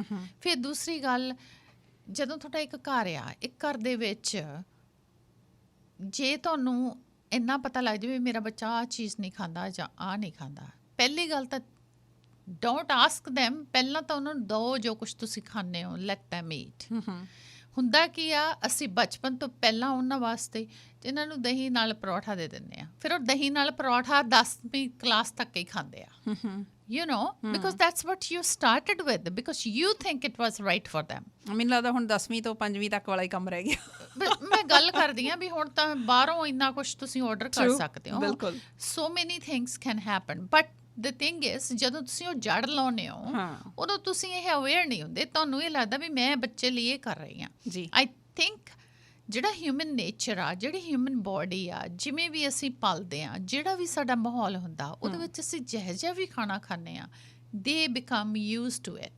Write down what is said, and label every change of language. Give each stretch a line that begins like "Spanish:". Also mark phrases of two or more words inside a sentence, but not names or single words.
Punjabi: ਫਿਰ ਦੂਸਰੀ ਗੱਲ, ਜਦੋਂ ਤੁਹਾਡਾ ਇੱਕ ਘਰ ਆ, ਇੱਕ ਘਰ ਦੇ ਵਿੱਚ ਜੇ ਤੁਹਾਨੂੰ ਇੰਨਾ ਪਤਾ ਲੱਗ ਜਾਵੇ ਮੇਰਾ ਬੱਚਾ ਆਹ ਚੀਜ਼ ਨਹੀਂ ਖਾਂਦਾ ਜਾਂ ਆਹ ਨਹੀਂ ਖਾਂਦਾ, ਪਹਿਲੀ ਗੱਲ ਤਾਂ
English: don't ask them,
Punjabi: ਪਹਿਲਾਂ ਤਾਂ ਉਹਨਾਂ ਨੂੰ ਦਿਓ ਜੋ ਕੁਛ ਤੁਸੀਂ ਖਾਂਦੇ ਹੋ,
English: let them eat.
Punjabi: ਹੁੰਦਾ ਕੀ ਆ, ਅਸੀਂ ਬਚਪਨ ਤੋਂ ਪਹਿਲਾਂ ਉਹਨਾਂ ਵਾਸਤੇ ਇਹਨਾਂ ਨੂੰ ਦਹੀਂ ਨਾਲ ਪਰੌਠਾ ਦੇ ਦਿੰਦੇ ਆ, ਫਿਰ ਉਹ ਦਹੀਂ ਨਾਲ ਪਰੌਠਾ 10ਵੀਂ ਕਲਾਸ ਤੱਕ ਹੀ ਖਾਂਦੇ ਆ,
English: you know, because that's what you started with, because you think it was right for them.
Punjabi: ਮੈਨੂੰ ਲੱਗਦਾ ਹੁਣ 10ਵੀਂ ਤੋਂ 5ਵੀਂ ਤੱਕ ਵਾਲਾ ਹੀ ਕੰਮ ਰਹਿ ਗਿਆ। ਮੈਂ ਗੱਲ ਕਰਦੀ ਹਾਂ ਵੀ ਹੁਣ ਤਾਂ ਬਾਹਰੋਂ ਇੰਨਾ ਕੁਛ ਤੁਸੀਂ ਆਰਡਰ ਕਰ ਸਕਦੇ ਹੋ, ਬਿਲਕੁਲ,
English: so many things can happen, but the thing is
Punjabi: ਜਦੋਂ ਤੁਸੀਂ ਉਹ ਜੜ ਲਾਉਂਦੇ ਹੋ ਉਦੋਂ ਤੁਸੀਂ ਇਹ ਅਵੇਅਰ ਨਹੀਂ ਹੁੰਦੇ, ਤੁਹਾਨੂੰ ਇਹ ਲੱਗਦਾ ਵੀ ਮੈਂ ਬੱਚੇ ਲਈ ਇਹ ਕਰ ਰਹੀ ਹਾਂ ਜੀ।
English: I think
Punjabi: ਜਿਹੜਾ
English: human nature
Punjabi: ਆ, ਜਿਹੜੀ
English: human body
Punjabi: ਆ, ਜਿਵੇਂ ਵੀ ਅਸੀਂ ਪਲਦੇ ਹਾਂ, ਜਿਹੜਾ ਵੀ ਸਾਡਾ ਮਾਹੌਲ ਹੁੰਦਾ ਉਹਦੇ ਵਿੱਚ ਅਸੀਂ ਜਿਹੋ ਜਿਹਾ ਵੀ ਖਾਣਾ ਖਾਂਦੇ ਹਾਂ,
English: they become used to it.